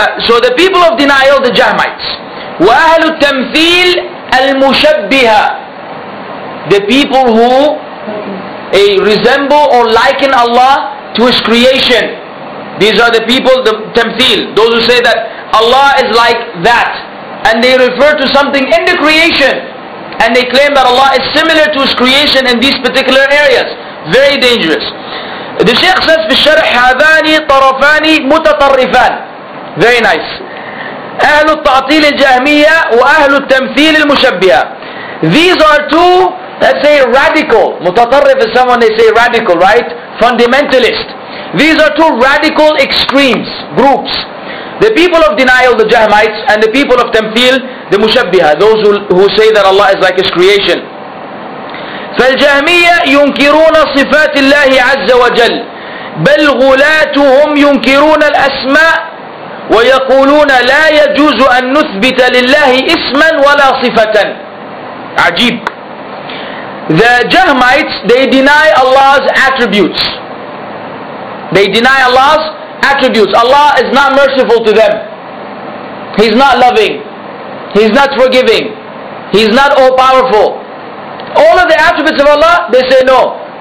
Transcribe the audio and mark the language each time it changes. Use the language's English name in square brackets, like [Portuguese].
[English] So the people of denial, the Jahmites. [Arabic] وَأَهْلُ التَّمْثِيلِ الْمُشَبِّهَةِ, [English] the people who resemble or liken Allah to His creation. These are the people, the tamthil, those who say that Allah is like that, and they refer to something in the creation, and they claim that Allah is similar to His creation in these particular areas. Very dangerous. The Shaykh says [Arabic] في الشرح هذان طرفان متطرفان. [English] Very nice. [Arabic] أهل التعطيل الجهمية وأهل التمثيل المشبهة. [English] These are two, let's say, radical. متطرف is someone they say radical, right? Fundamentalist. These are two radical extremes, groups. The people of denial, the Jahmites, and the people of Tamthil, the Mushabbiha, those who say that Allah is like His creation. [Arabic] فالجهمية ينكرون صفات الله عز وجل بل غلاتهم ينكرون الأسماء ويقولون لا يجوز أن نثبت لله اسما ولا صفة. عجيب. [English] The Jahmites, they deny Allah's attributes. They deny Allah's attributes. Allah is not merciful to them. He's not loving. He's not forgiving. He's not all-powerful. All of the attributes of Allah, they say no.